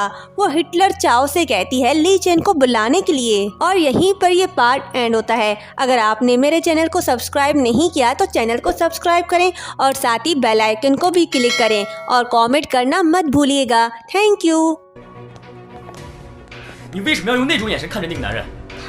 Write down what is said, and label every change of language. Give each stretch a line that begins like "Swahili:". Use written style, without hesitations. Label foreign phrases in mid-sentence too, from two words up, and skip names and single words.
Hindi: वो हिटलर चाव से कहती है ली चेन को बुलाने के लिए। और यहीं पर ये
English: part end
Hindi: होता है। अगर आपने मेरे चैनल को सब्सक्राइब नहीं किया तो चैनल को सब्सक्राइब करें और साथ ही
English: bell icon
Hindi: को भी क्लिक करें और कमेंट करना मत भूलिएगा।
English: thank you.
Chinese: 你为什么要用那种眼神看着那个男人？